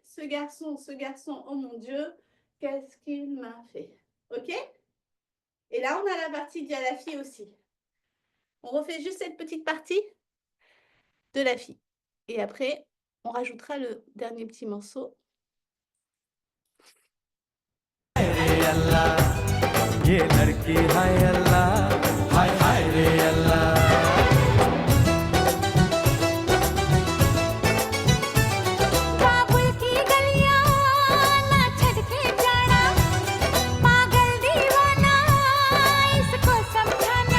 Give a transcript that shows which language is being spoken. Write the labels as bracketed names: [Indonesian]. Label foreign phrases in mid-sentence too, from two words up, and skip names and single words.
[French] Ce garçon, oh mon Dieu, qu'est-ce qu'il m'a fait? Ok? Et là, on a la partie de la fille aussi. On refait juste cette petite partie de la fille. Et après, on rajoutera le dernier petit morceau. [Hindi] रे अल्लाह ये लड़की हाय अल्लाह हाय हाय रे अल्लाह बाबुल की गलियां ना छड़ के जाना पागल दीवाना इसको समझाना